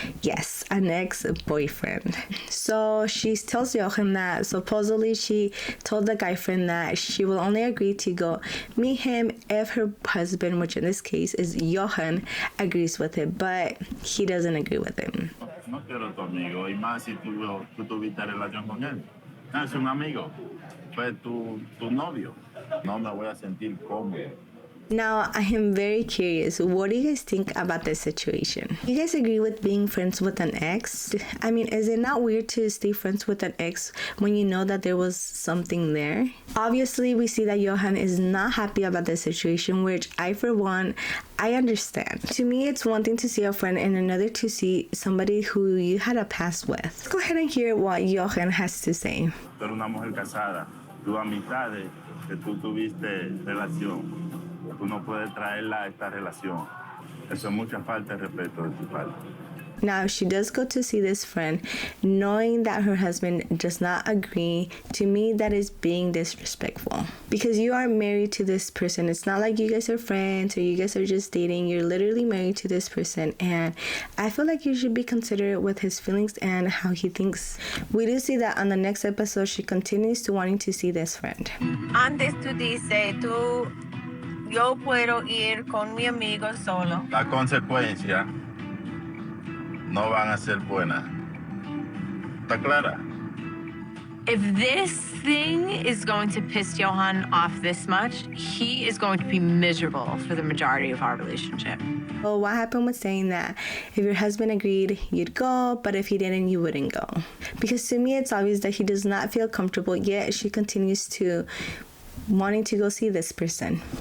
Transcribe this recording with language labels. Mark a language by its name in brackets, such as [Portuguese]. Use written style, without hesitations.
[English] Yes, an ex-boyfriend. So she tells Johan that supposedly she told the guy friend that she will only agree to go meet him if her husband, which in this case is Johan, agrees with it, but he doesn't agree with him. [Spanish] No quiero tu amigo, y más si tú tuviste relación con él. No, es un amigo, fue tu novio. No me voy a sentir cómodo. [English] Now, I am very curious, what do you guys think about this situation? You guys agree with being friends with an ex? I mean, is it not weird to stay friends with an ex when you know that there was something there? Obviously, we see that Johan is not happy about this situation, which I, for one, I understand. To me, it's one thing to see a friend and another to see somebody who you had a past with. Let's go ahead and hear what Johan has to say. [Spanish] Tú eres una mujer casada, tus amistades que tú tuviste relación. Tú no puedes traerla a esta relación. Eso es mucha falta de respeto de tu parte. [English] Now, she does go to see this friend, knowing that her husband does not agree. To me, that is being disrespectful. Because you are married to this person. It's not like you guys are friends or you guys are just dating. You're literally married to this person. And I feel like you should be considerate with his feelings and how he thinks. We do see that on the next episode, she continues to wanting to see this friend. [Spanish] Antes tú dices, yo puedo ir con mi amigo solo. Las consecuencias no van a ser buenas. ¿Está clara? [English] If this thing is going to piss Johan off this much, he is going to be miserable for the majority of our relationship. Well, what happened was saying that if your husband agreed, you'd go, but if he didn't, you wouldn't go. Because to me, it's obvious that he does not feel comfortable, yet she continues to wanting to go see this person.